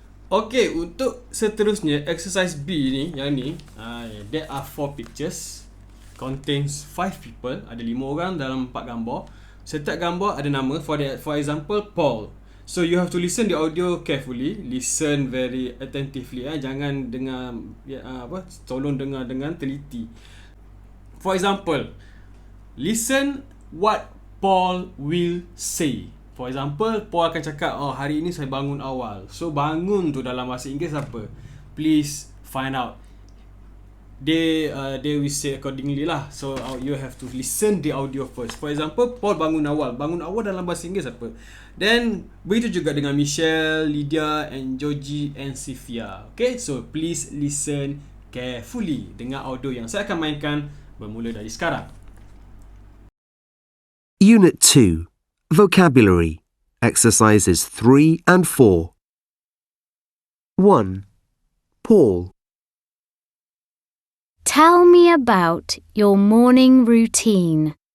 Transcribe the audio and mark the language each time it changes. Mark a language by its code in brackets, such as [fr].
[en] Okay, [ms] untuk seterusnya [en] exercise B [ms] ni, yang ni, [en] there are 4 pictures. Contains 5 people. [ms] Ada 5 orang dalam 4 gambar. Setiap gambar ada nama. [en] For example, [ms] Paul. [en] So you have to listen the audio carefully. Listen very attentively. [ms] Jangan dengar tolong dengar dengan teliti. [en] For example, listen what Paul will say. For example, [ms] Paul akan cakap, hari ini saya bangun awal. So bangun tu dalam bahasa Inggeris apa? [en] Please find out. They will say accordingly lah. So you have to listen the audio first. For example, Paul [ms] bangun awal. Bangun awal dalam bahasa Inggeris apa? Then begitu juga dengan Michelle, Lydia and Georgie and Sylvia. [en] Okay, so please listen carefully. [ms] Dengar audio yang saya akan mainkan bermula dari sekarang. [en] Unit 2, Vocabulary, Exercises 3 and 4. 1. Paul. Tell me about your morning routine.